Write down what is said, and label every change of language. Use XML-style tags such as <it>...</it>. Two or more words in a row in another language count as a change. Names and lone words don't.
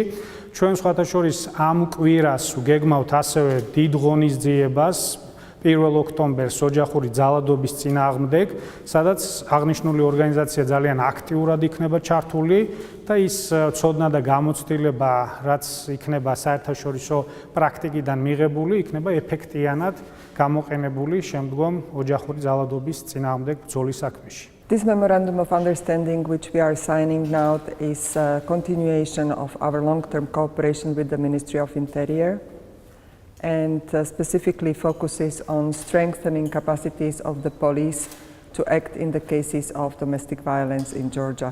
<ka>ჩვენ სხვათა შორის ამ კვირას გეგმავთ ასევე დიდ ღონისძიებას 1 ოქტომბერს ოჯახური ძალადობის წინააღმდეგ, სადაც აღნიშნული ორგანიზაცია ძალიან აქტიურად იქნება ჩართული და ის ცოდნა და გამოცდილება, რაც იქნება საერთაშორისო პრაქტიკიდან მიღებული, იქნება ეფექტიანად გამოყენებული შემდგომ ოჯახური ძალადობის წინააღმდეგ ბრძოლის საქმეში.</ka> <en>This memorandum of understanding which we are signing now is a continuation of our long-term cooperation with the Ministry of Interior and specifically focuses on strengthening capacities of the police to act in the cases of domestic violence in Georgia.</en>